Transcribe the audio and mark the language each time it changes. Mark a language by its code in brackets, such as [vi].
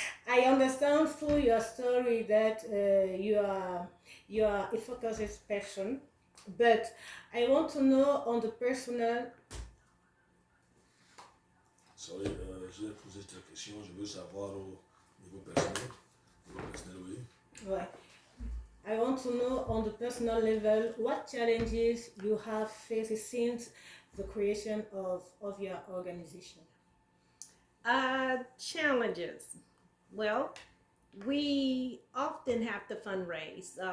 [en] I understand through your story that you are a focused person, but I want to know on the personal. Sorry, [fr] j'ai posé cette question. Je veux savoir au niveau personnel. Oui. [en] Right. I want to know on the personal level what challenges you have faced since the creation of your organization. Challenges. Well, we often have to fundraise.